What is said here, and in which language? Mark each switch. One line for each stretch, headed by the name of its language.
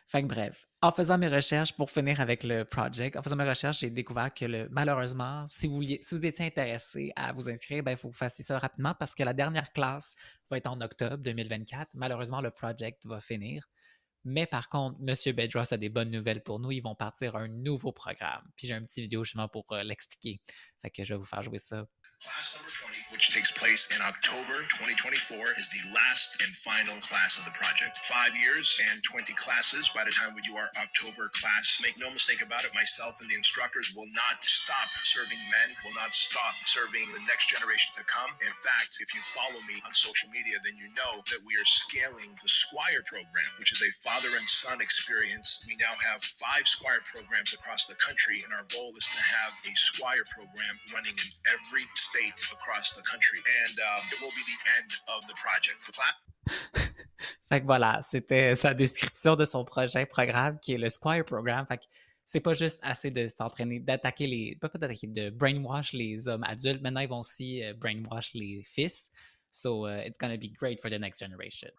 French: Fait que bref, en faisant mes recherches pour finir avec le project, en faisant mes recherches, j'ai découvert que malheureusement, si vous étiez intéressé à vous inscrire, ben, il faut que vous fassiez ça rapidement parce que la dernière classe va être en octobre 2024. Malheureusement, le project va finir. Mais par contre, Monsieur Bedros a des bonnes nouvelles pour nous. Ils vont partir un nouveau programme. Puis j'ai un petit vidéo justement pour l'expliquer. Fait que je vais vous faire jouer ça.
English: Class number 20, which takes place in October 2024, is the last and final class of the project. 5 years and 20 classes by the time we do our October class. Make no mistake about it, myself and the instructors will not stop serving men, will not stop serving the next generation to come. In fact, if you follow me on social media, then you know that we are scaling the Squire program, which is a father and son experience. We now have 5 Squire programs across the country, and our goal is to have a Squire program running in every state across the country, and it will be the end of the project.
French: Fait que voilà, c'était sa description de son projet programme qui est le Squire Program. Fait que c'est pas juste assez de s'entraîner, d'attaquer pas d'attaquer, de brainwash les hommes adultes. Maintenant, ils vont aussi brainwash les fils.
English: So, it's gonna be great for the next generation.